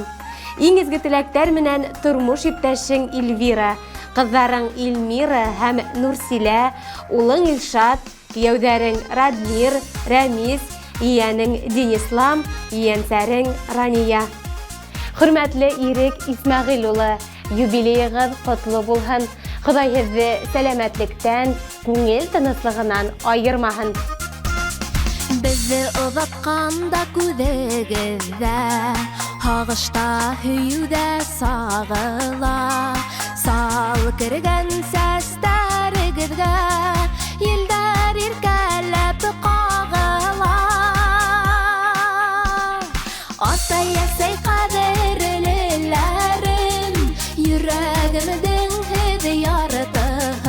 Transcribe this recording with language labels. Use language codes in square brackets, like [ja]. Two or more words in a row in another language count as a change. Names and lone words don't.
[ba] Иң изге теләктәр менән тормыш иптәшең Эльвира, кызларың Илмира һәм Нурсилә, улың Илшат, кияүдәрең Радмир, Рәмис, иянең Денислам, иянсәрең Рания. Хөрмәтле Ирек Исмәгыйль улы, юбилейгыз котлы булһын. Ходай һезне сәламәтлектән, күңел тыныслыгыннан айырмаһын. Безне озатканда күҙегеҙҙә, һағышта һөйөүҙә сағыла. Сал кергән сәстәрегеҙгә, елдәр иркәләп ҡағыла. Атай-әсәй ҡәҙерлеләрем, йөрәгемдең һеҙ яртыһы.